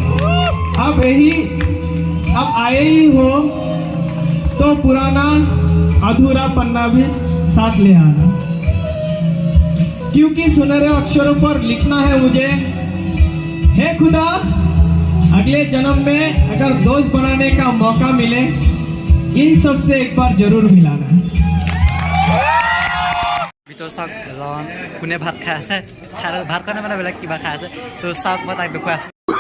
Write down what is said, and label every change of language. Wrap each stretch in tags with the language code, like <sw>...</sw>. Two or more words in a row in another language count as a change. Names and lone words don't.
<hi>अब आए ही हो तो पुराना अधूरा पन्ना भी साथ ले आना, क्योंकि सुनहरे अक्षरों पर लिखना है मुझे, हे खुदा अगले जन्म में अगर दोस्त बनाने का मौका मिले इन सब से एक बार जरूर मिलाना।</hi> <as>ভিতৰত চাওক এজন কোনে ভাত খাই আছে, ভাত কাৰণে মানে বেলেগ কিবা খাই আছে। তো চাওক মই তাক দেখুৱাই আছোঁ।</as>